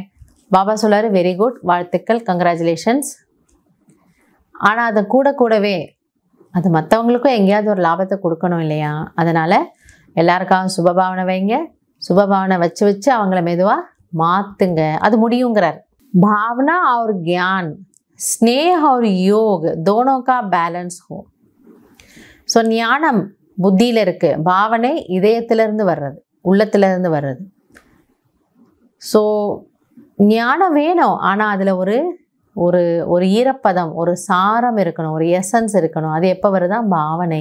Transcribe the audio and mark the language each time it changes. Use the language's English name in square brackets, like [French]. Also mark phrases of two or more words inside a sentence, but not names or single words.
[Tamil] பாபா சொல்லாரு, [English] very good, [Tamil] வாழ்த்துக்கள், கங்க்ராச்சுலேஷன்ஸ். ஆனால் அது கூடவே அது மற்றவங்களுக்கும் எங்கேயாவது ஒரு லாபத்தை கொடுக்கணும் இல்லையா? அதனால் எல்லாருக்காகவும் சுபபாவனை வைங்க, சுபபாவனை வச்சு அவங்கள மெதுவாக மாற்றுங்க, அது முடியுங்கிறார். [Hindi] भावना और ज्ञान, स्नेह और योग दोनों का बैलेंस हो. [Tamil] ஸோ ஞானம் புத்தியில் இருக்குது, பாவனை இதயத்திலிருந்து வர்றது, உள்ளத்திலிருந்து வர்றது. ஸோ ஞானம் வேணும், ஆனால் அதில் ஒரு ஈரப்பதம், ஒரு சாரம் இருக்கணும், ஒரு எசன்ஸ் இருக்கணும். அது எப்போ வருதா? பாவனை.